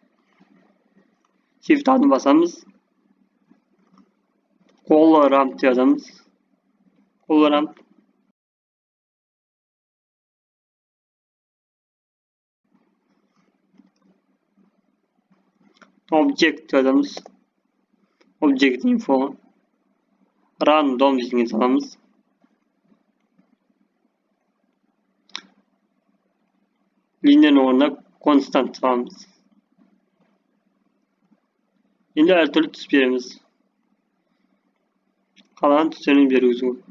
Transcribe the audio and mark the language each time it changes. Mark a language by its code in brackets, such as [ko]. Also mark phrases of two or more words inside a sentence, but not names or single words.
[kk] Shift атын басамыз. [en] Color ramp [kk] деп жазамыз. [en] Color ramp. Object [kk] деп жазамыз. [en] Object info. Random [kk] дегенге саламыз. Линияның орнына constant саламыз. Енді әртүрлі түс береміз. Қалған түстерін беруіміз керек.